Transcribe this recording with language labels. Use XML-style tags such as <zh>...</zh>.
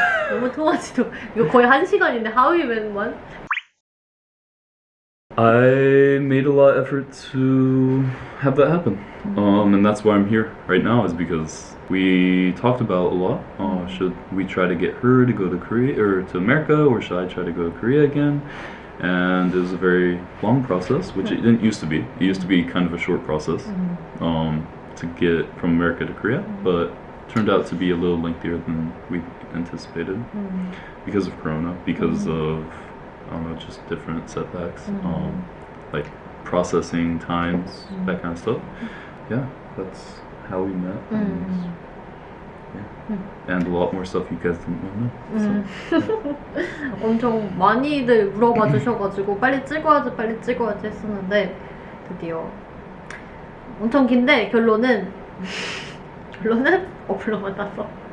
<ko>너무 통화지도 이거 거의 1시간인데</ko> <en>How You Met One? I made a lot of effort to have that happen, and that's why I'm here right now, is because we talked about a lot. Should we try to get her to go to Korea or to America, or should I try to go to Korea again? And it was a very long process, which it didn't used to be. It used to be kind of a short process to get from America to Korea, but turned out to be a little lengthier than we anticipated because of Corona, because of I don't know, just different setbacks, processing times, that kind of stuff. Yeah, that's how we met. And a lot more stuff you guys didn't know. So.</en> <ko>엄청 많이들 물어봐 주셔가지고 빨리 찍어야지 했었는데 드디어 엄청 긴데 결론은 어플로만 땄어.</ko>